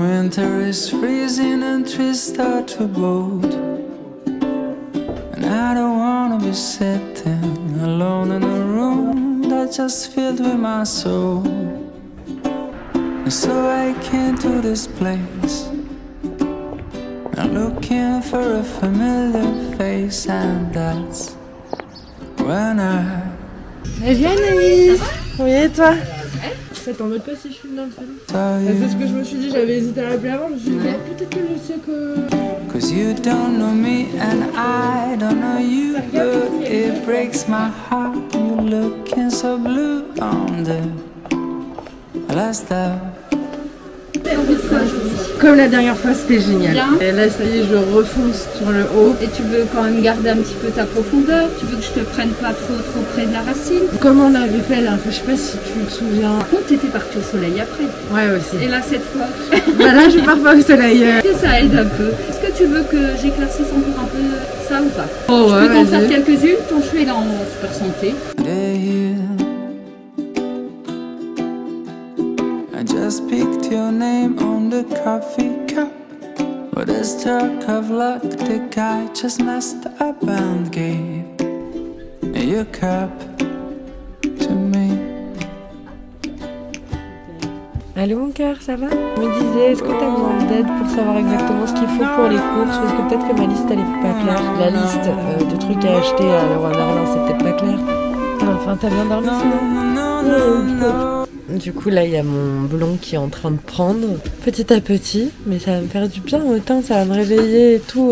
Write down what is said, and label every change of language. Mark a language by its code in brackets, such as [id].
[en] Winter is freezing and trees start to bolt, and I don't wanna be sitting alone in a room that's just filled with my soul. And so I came to this place, I'm looking for a familiar face, and that's when I... [fr] Eh bien Anaïs. Oui et toi? T'en mode pas si je filme dans le salon. C'est ce que je me suis dit, j'avais hésité à l'appeler avant, je me suis dit peut-être que je sais que... [en] Cause you don't know me and I don't know you, but it breaks my heart. You're looking so blue on the last step. [fr] Comme la dernière fois, c'était génial. Bien. Et là, ça y est, je refonce sur le haut. Et tu veux quand même garder un petit peu ta profondeur. Tu veux que je te prenne pas trop près de la racine. Comme on avait fait là, je sais pas si tu te souviens. Par contre, t'étais partie au soleil après. Ouais, aussi. Et là, cette fois... Bah là, je pars pas au soleil. Ça aide un peu. Est-ce que tu veux que j'éclaircisse encore un peu ça ou pas? Oh ouais, je peux t'en faire quelques-unes. Ton cheveu est en super santé. [en] I just picked your name on the coffee cup, but a stroke of luck, the guy just messed up and gave your cup to me. [fr] Allô mon cœur, ça va? Je me disais, est-ce que t'as besoin d'aide pour savoir exactement ce qu'il faut pour les courses? Parce que peut-être que ma liste elle est pas claire. La liste de trucs à acheter à Leroy Merlin, c'est peut-être pas clair. Enfin, t'as bien dormi sinon? Du coup là il y a mon blond qui est en train de prendre petit à petit, mais ça va me faire du bien, autant ça va me réveiller et tout.